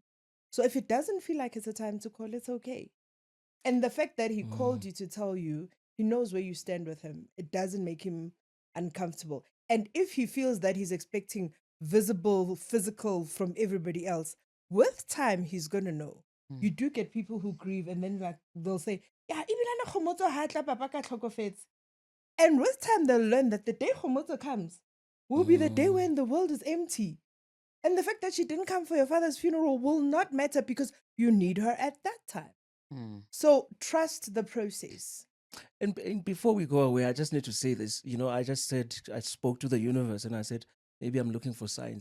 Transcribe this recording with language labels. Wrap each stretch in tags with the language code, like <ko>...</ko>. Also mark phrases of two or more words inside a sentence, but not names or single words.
<en>So if it doesn't feel like it's a time to call, it's okay. And the fact that he called you to tell you, he knows where you stand with him. It doesn't make him uncomfortable. And if he feels that he's expecting visible, physical from everybody else. With time, he's gonna know. You do get people who grieve and then like they'll say, "Yeah,</en> <tn>ebile na kgomotso ha tla papa ka tlhokofetse."</tn> <en>And with time, they'll learn that the day kgomotso comes will be the day when the world is empty. And the fact that she didn't come for your father's funeral will not matter because you need her at that time. So trust the process. And before we go away, I just need to say this. I just said, I spoke to the universe and I said, maybe I'm looking for signs.</en>